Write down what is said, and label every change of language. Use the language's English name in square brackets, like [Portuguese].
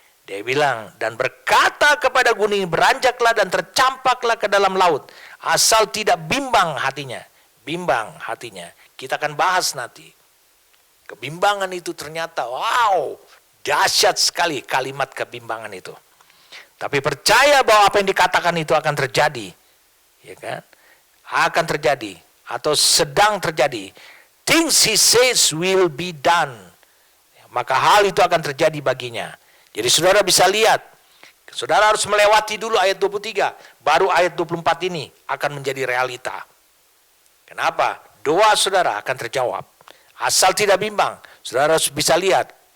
[Indonesian] Dia bilang, dan berkata kepada gunung, beranjaklah dan tercampaklah ke dalam laut, asal tidak bimbang hatinya. Bimbang hatinya. Kita akan bahas nanti. Kebimbangan itu ternyata, wow, dahsyat sekali kalimat kebimbangan itu. Tapi percaya bahwa apa yang dikatakan itu akan terjadi. Ya kan? Akan terjadi. Atau sedang terjadi. [English] Things he says will be done. [Indonesian] Maka hal itu akan terjadi baginya. Jadi saudara bisa lihat. Saudara harus melewati dulu ayat 23. Baru ayat 24 ini akan menjadi realita. Kenapa? Doa saudara akan terjawab. Asal tidak bimbang. Saudara harus bisa lihat.